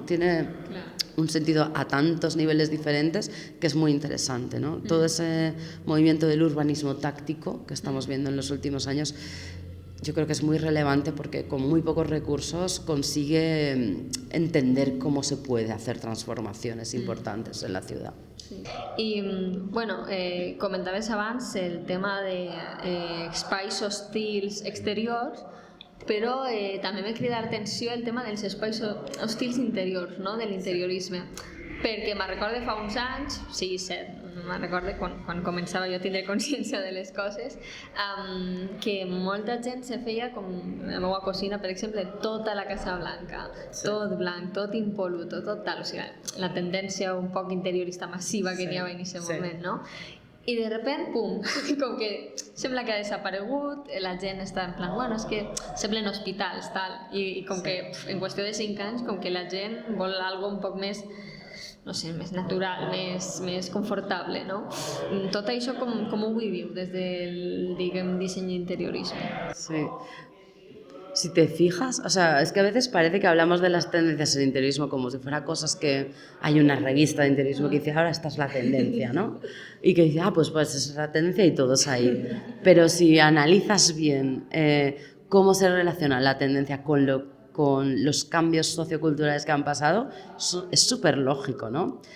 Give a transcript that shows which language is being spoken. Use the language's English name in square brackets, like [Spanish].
[Spanish] Tiene un sentido a tantos niveles diferentes que es muy interesante, ¿no? Todo ese movimiento del urbanismo táctico que estamos viendo en los últimos años, yo creo que es muy relevante porque con muy pocos recursos consigue entender cómo se puede hacer transformaciones importantes en la ciudad. Sí. [Catalan] I, bueno, comentaves abans el tema de espais hostils exteriors, però també m'ha cridat l'atenció el tema dels espais hostils interiors, no? De l'interiorisme, perquè me'n recordo fa uns anys, sí, cert, me'n recordo quan començava jo a tindre consciència de les coses, que molta gent se feia com la meva cosina, per exemple, tota la Casa Blanca, tot blanc, tot impoluto, tot tal, o sigui, la tendència un poc interiorista massiva que n'hi havia en aquest moment, no? I de repente, pum, com que sembla que ha desaparegut, la gent està en plan, bueno, és que semblen hospitals, tal, i com que en qüestió de 5 anys, com que la gent vol algo un poc més, no sé, més natural, més confortable, no? Tot això com ho viviu des del, diguem, disseny interiorisme? [Spanish] Sí. Si te fijas, o sea, es que a veces parece que hablamos de las tendencias en interiorismo como si fuera cosas que hay una revista de interiorismo que dice, ahora esta es la tendencia, ¿no? Y que dice, pues es la tendencia y todos ahí. Pero si analizas bien cómo se relaciona la tendencia con los cambios socioculturales que han pasado, es súper lógico, ¿no?